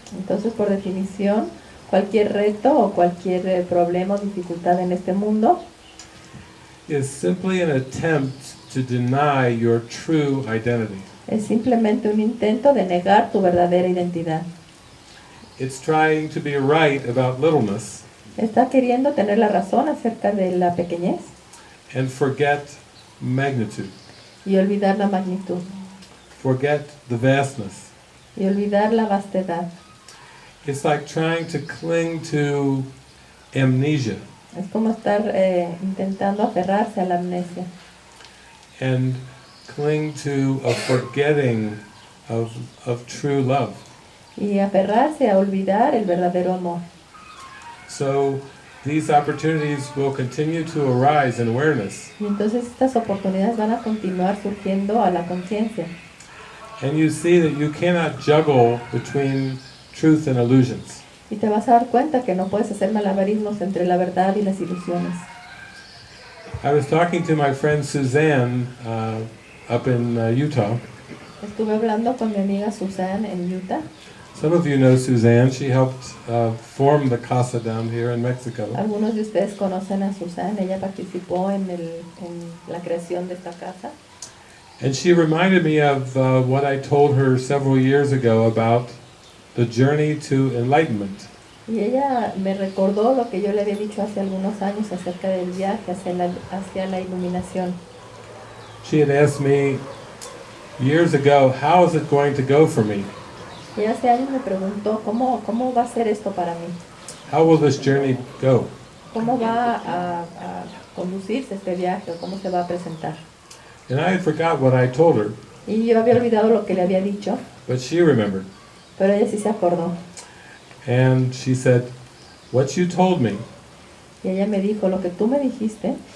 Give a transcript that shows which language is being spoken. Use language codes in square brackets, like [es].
[es] Entonces, por definición, cualquier reto o cualquier problema o dificultad en este mundo [en] is simply an attempt to deny your true identity. [es] es simplemente un intento de negar tu verdadera identidad. [en] It's trying to be right about littleness [es] Está queriendo tener la razón acerca de la pequeñez [en] and forget magnitude, [es] y olvidar la magnitud [en] forget the vastness. [es] y olvidar la vastedad. [en] It's like trying to cling to amnesia [es] Es como estar intentando aferrarse a la amnesia [en] and cling to a forgetting of true love. [es] y aferrarse a olvidar el verdadero amor. [en] So these opportunities will continue to arise in awareness. [es] Y entonces estas oportunidades van a continuar surgiendo a la conciencia. [en] And you see that you cannot juggle between truth and illusions. [es] Y te vas a dar cuenta que no puedes hacer malabarismos entre la verdad y las ilusiones. [en] I was talking to my friend Suzanne up in Utah. [es] Estuve hablando con mi amiga Susan en Utah. [en] Some of you know Suzanne. She helped form the casa down here in Mexico. [es] Algunos de ustedes conocen a Susan. Ella participó en la creación de esta casa. [en] And she reminded me of what I told her several years ago about the journey to enlightenment. [es] Y ella me recordó lo que yo le había dicho hace algunos años acerca del viaje hacia la iluminación. [en] She had asked me years ago, how is it going to go for me? [es] Y hace años me preguntó, ¿cómo va a ser esto para mí? [en] How will this journey go? [es] ¿Cómo va a conducirse este viaje o cómo se va a presentar? [en] And I had forgot what I told her, [es] Y yo había olvidado lo que le había dicho, [en] but she remembered. [es] pero ella sí se acordó. [en] And she said, what you told me [es] Y ella me dijo, lo que tú me dijiste